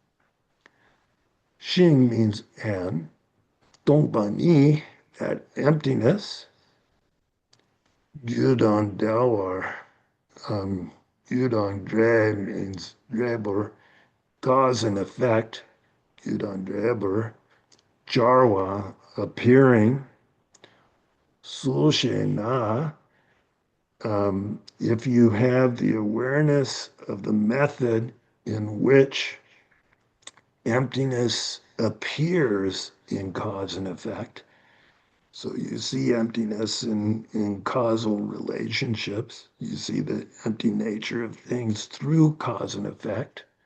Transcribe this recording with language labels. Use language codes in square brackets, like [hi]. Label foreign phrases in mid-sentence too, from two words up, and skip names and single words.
[en] Xing means and. Dongbani, that emptiness. [bo] Yudon Dawar, Yudon Dre [en] means Drebur, cause and effect. [bo] Yudon Drebur. Jarwa, appearing. Sulshe Na, [en] if you have the awareness of the method in which emptiness appears in cause and effect, so you see emptiness in causal relationships, you see the empty nature of things through cause and effect.